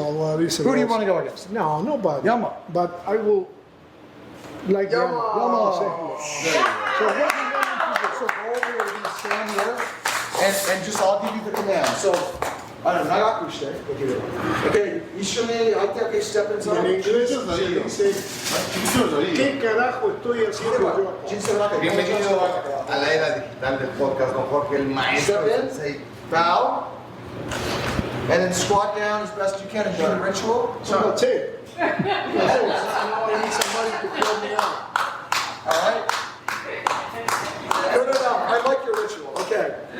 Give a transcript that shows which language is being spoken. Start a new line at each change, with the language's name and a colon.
English: Larissa. Who do you want to go against? No, nobody. Yama. But I will, like Yama. Yama. So what do you want to do? So go over here, we're going to stand here, and just I'll give you the command. So, I don't know, nagakushite. Okay, Ishame, okay, step inside.
Spanish: En inglés dice, ¿qué carajo estoy haciendo yo acá? Bienvenido a la era digital del podcast, Don Jorge, el maestro.
English: Step in, bow, and then squat down as best you can and do the ritual. So that's it. That's it. Now I need somebody to fill me out. All right? No, I like your ritual. Okay.